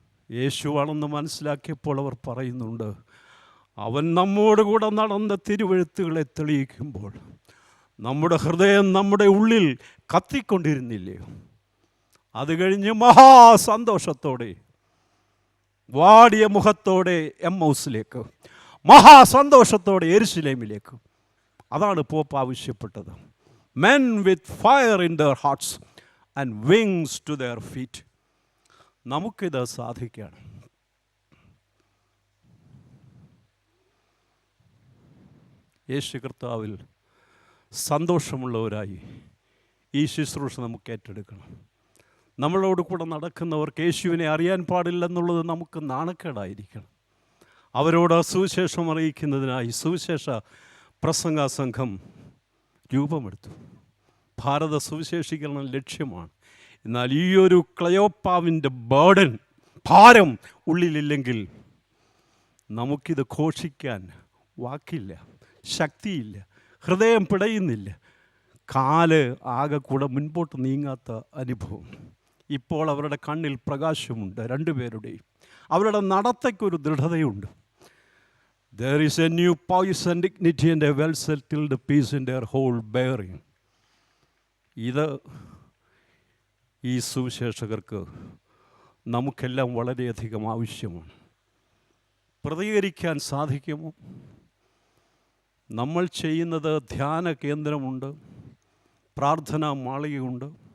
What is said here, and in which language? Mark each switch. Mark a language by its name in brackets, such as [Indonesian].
[Malayalam] യേശുവാണെന്ന് മനസ്സിലാക്കിയപ്പോൾ അവർ പറയുന്നുണ്ട്, അവൻ നമ്മോട് കൂടെ നടന്ന തിരുവെഴുത്തുകളെ തെളിയിക്കുമ്പോൾ നമ്മുടെ ഹൃദയം നമ്മുടെ ഉള്ളിൽ കത്തിക്കൊണ്ടിരുന്നില്ലയോ? അത് കഴിഞ്ഞ് മഹാസന്തോഷത്തോടെ വാടിയ മുഖത്തോടെ എമ്മൗസിലേക്ക്, മഹാസന്തോഷത്തോടെ യെരുശലേമിലേക്ക്. അതാണ് പോപ്പ് ആവശ്യപ്പെട്ടത്. [English] Men with fire in their hearts and wings to their feet. [Malayalam] നമുക്കിത് സാധിക്കണം. യേശു കർത്താവിൽ സന്തോഷമുള്ളവരായി ഈ ശുശ്രൂഷ നമുക്ക് ഏറ്റെടുക്കണം. നമ്മളോട് കൂടെ നടക്കുന്നവർക്ക് യേശുവിനെ അറിയാൻ പാടില്ലെന്നുള്ളത് നമുക്ക് നാണക്കേടായിരിക്കണം. അവരോട് സുവിശേഷം അറിയിക്കുന്നതിനായി സുവിശേഷ പ്രസംഗ സംഘം രൂപമെടുത്തു. ഭാരത സുവിശേഷീകരണം ലക്ഷ്യമാണ്. എന്നാൽ ഈ ഒരു ക്ലയോപ്പാവിൻ്റെ ഭാരം ഉള്ളിലില്ലെങ്കിൽ നമുക്കിത് ഘോഷിക്കാൻ വാക്കില്ല, ശക്തിയില്ല, ഹൃദയം പിടയുന്നില്ല, കാല് ആകെ കൂടെ മുൻപോട്ട് നീങ്ങാത്ത അനുഭവം. ഇപ്പോൾ അവരുടെ കണ്ണിൽ പ്രകാശമുണ്ട്, രണ്ടുപേരുടെയും. അവരുടെ നടത്തയ്ക്കൊരു ദൃഢതയുണ്ട്. [English] There is a new poise and dignity and a well-settled peace in their whole bearing. [Malayalam] ഇത് ഈ സുവിശേഷകർക്ക് നമുക്കെല്ലാം വളരെയധികം ആവശ്യമാണ്. പ്രതികരിക്കാൻ സാധിക്കുമോ? നമ്മൾ ചെയ്യുന്നത് ധ്യാന കേന്ദ്രമുണ്ട്, പ്രാർത്ഥനാ മാളികയുണ്ട്.